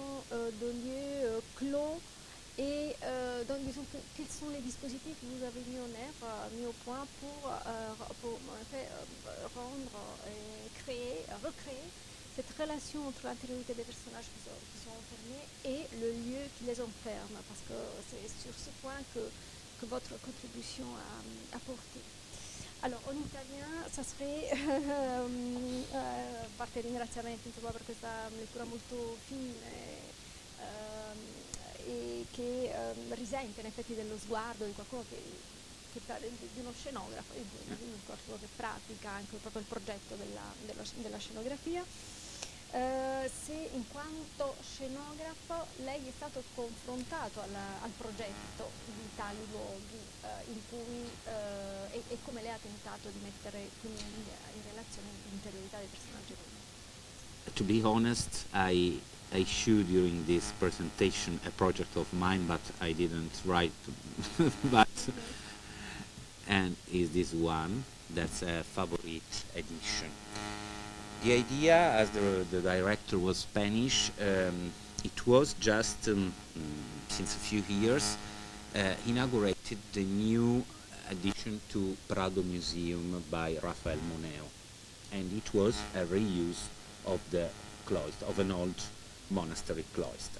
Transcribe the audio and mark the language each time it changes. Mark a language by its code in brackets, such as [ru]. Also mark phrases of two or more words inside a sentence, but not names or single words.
[fr] de lieux clos, et donc disons quels sont les dispositifs que vous avez mis en œuvre, mis au point pour en fait, rendre et recréer cette relation entre l'intériorité des personnages qui sont enfermés et le lieu qui les enferme, parce que c'est sur ce point que votre contribution a porté. [it] Allora, in italiano [fr] ça serait, [it] a parte i ringraziamenti insomma, per questa lettura molto fine e che risente in effetti dello sguardo di qualcuno di uno scenografo, di qualcuno che pratica anche proprio il progetto della scenografia. Se in quanto scenografo lei è stato confrontato al progetto di tali luoghi in cui e come lei ha tentato di mettere quindi in relazione l'interiorità dei personaggi. [en] To be honest, I showed during this presentation a project of mine, but I didn't write but and is this one that's a favorite edition. The idea, as the director was Spanish, it was just since a few years inaugurated the new addition to Prado Museum by Rafael Moneo, and it was a reuse of the cloister, of an old monastery cloister.